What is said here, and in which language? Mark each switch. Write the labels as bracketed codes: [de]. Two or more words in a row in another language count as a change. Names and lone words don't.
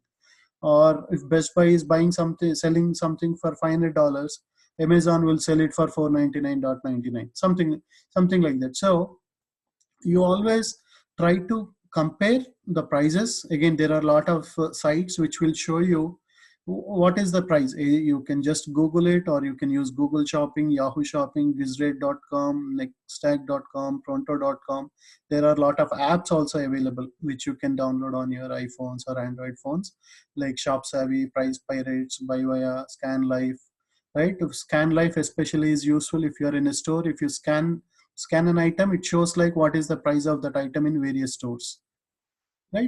[en] Or if Best Buy is selling something for $500, Amazon will sell it for 499.99, something like that. So you always try to compare the prices. Again, there are a lot of sites which will show you what is the price. You can just Google it, or you can use Google Shopping, Yahoo Shopping, bizrate.com, nextstack.com, pronto.com. There are a lot of apps also available which you can download on your iPhones or Android phones, like Shop Savvy, Price Pirates, Buy Scan Life, right? Scan Life especially is useful if you are in a store. If you scan an item, it shows like what is the price of that item in various stores, right?